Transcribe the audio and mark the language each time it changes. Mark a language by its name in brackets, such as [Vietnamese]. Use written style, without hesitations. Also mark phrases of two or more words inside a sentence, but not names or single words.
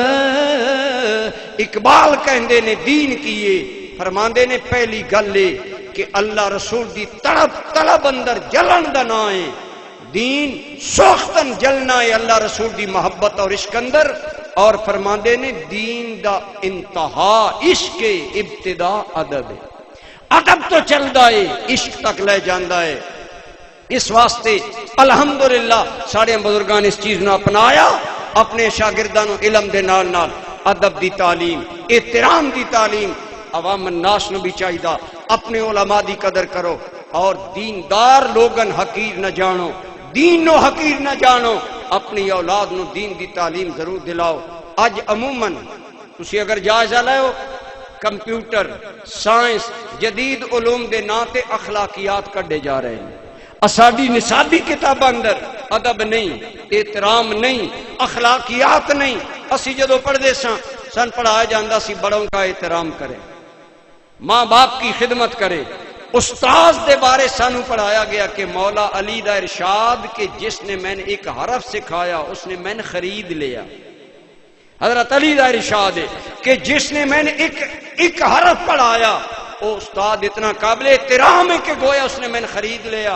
[Punjabi] اقبال کہندے نے دین کیے، فرماندے نے پہلی گل کہ اللہ رسول دی طلب اندر جلن دا نہ ہے، دین سوختن جلنا ہے اللہ رسول دی محبت اور عشق اندر، اور فرماندے نے دین دا انتہا عشق ابتدا ادب ہے، ادب تو چلدا ہے عشق تک لے جاندا ہے۔ اس واسطے الحمدللہ سارے بزرگان اس چیز نو اپنایا، اپنے شاگرداں نو علم دے نال نال ادب دی تعلیم، احترام دی تعلیم عوام الناس نو بھی چاہیدا، اپنے علماء دی قدر کرو، اور دیندار لوگن حقیر نہ جانو، دین نو حقیر نہ جانو، اپنی اولاد نو دین دی تعلیم ضرور دلاؤ۔ اج عموماً تسی اگر جائزہ لو، کمپیوٹر، سائنس، جدید علوم دے نام تے اخلاقیات کڈے جا رہے ہیں۔ اساڈی نصابی کتاب اندر ادب نہیں، احترام نہیں، اخلاقیات نہیں۔ اسی جدو پڑھدے سن پڑھایا جاندہ سی [Urdu] بڑوں کا احترام کرے، ماں باپ کی خدمت کرے۔ [Punjabi] استاذ دے بارے سانو پڑھایا گیا کہ مولا علی دا ارشاد کہ [Urdu] جس نے میں نے ایک حرف سکھایا اس نے میں نے خرید لیا۔ حضرت علی دا ارشاد ہے کہ جس نے میں نے ایک حرف پڑھایا وہ استاد اتنا قابل احترام ہے کہ گویا اس نے میں نے خرید لیا۔